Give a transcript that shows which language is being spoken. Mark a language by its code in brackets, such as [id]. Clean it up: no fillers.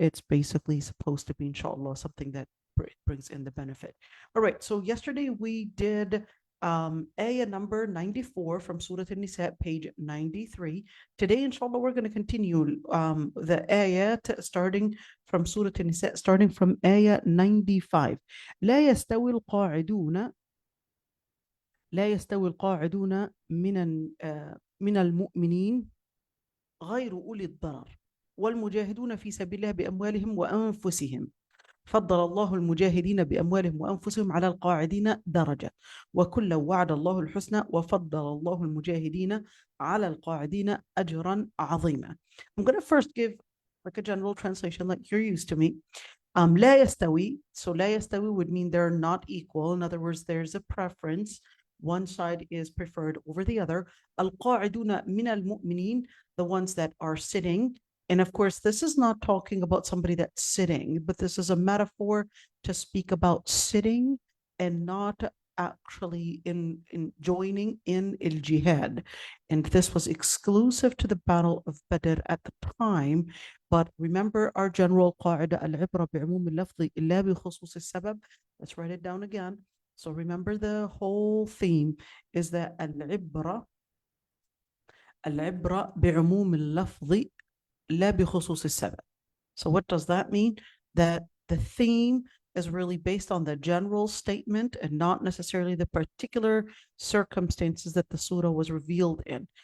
[en] It's basically supposed to be, inshallah, something that brings in the benefit. All right, so yesterday we did ayah number 94 from Surah An-Nisa, page 93. Today, inshallah, we're going to continue the ayah starting from Surah An-Nisa, starting from ayah 95. [ar] لا يستوي القاعدون لا يستوي القاعدون من المؤمنين غير أولي الضرر والمجاهدون في سبيل الله بأموالهم وأنفسهم فضل الله المجاهدين بأموالهم وأنفسهم على القاعدين درجة وكلا وعد الله الحسنى وفضل الله المجاهدين على القاعدين أجرا عظيما. [en] I'm going to first give like a general translation like you're used to me. [ar] لا يستوي, [en] so لا يستوي would mean they're not equal. In other words, there's a preference. One side is preferred over the other. [ar] القاعدون من المؤمنين, [en] the ones that are sitting. And of course, this is not talking about somebody that's sitting, but this is a metaphor to speak about sitting and not actually in joining in al-jihad. And this was exclusive to the Battle of Badr at the time. But remember our general [ar] قاعدة العبرة بعموم اللفظ إلا بخصوص السبب. [en] Let's write it down again. So remember the whole theme is that [ar] العبرة بعموم اللفظ لا بخصوص السبب. [en] So what does that mean? That the theme is really based on the general statement and not necessarily the particular circumstances that the surah was revealed in.